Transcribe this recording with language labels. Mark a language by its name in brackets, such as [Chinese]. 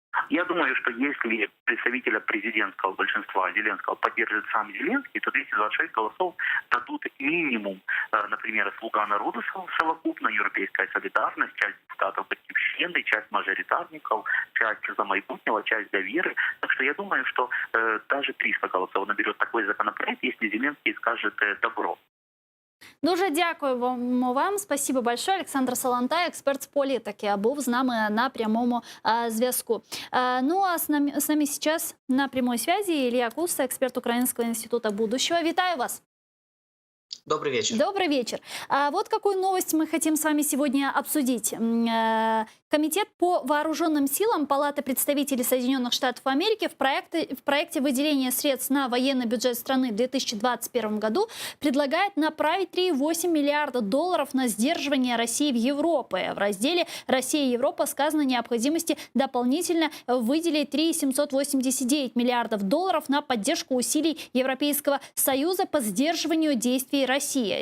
[Russian] Я думаю, что если представителя президентского большинства Зеленского поддержит сам Зеленский, то 226 голосов дадут минимум, например, «Слуга народа» совокупно, Европейская солидарность, часть депутатов Батьківщини, часть мажоритарников, часть «За майбутнего», часть «Довіры». Так что я думаю, что даже 300 голосов наберет такой законопроект, если Зеленский скажет «добро». [Ukrainian] Дуже дякуємо вам. [Russian] Спасибо большое. [Ukrainian] Олександр Солонтай, експерт з політики, був з нами на прямому зв'язку. [Russian] Ну а с нами сейчас на прямой связи Илья Куста, эксперт Украинского института будущего. [Ukrainian] Витаю вас. [Russian] Добрый вечер. Добрый вечер. Вот какую новость мы хотим с вами сегодня обсудить. Комитет по вооруженным силам Палаты представителей Соединенных Штатов Америки в проекте выделения средств на военный бюджет страны в 2021 году предлагает направить $3,8 миллиарда на сдерживание России в Европе. В разделе «Россия и Европа» сказано о необходимости дополнительно выделить $3,789 миллиардов на поддержку усилий Европейского Союза по сдерживанию действий России. Россия.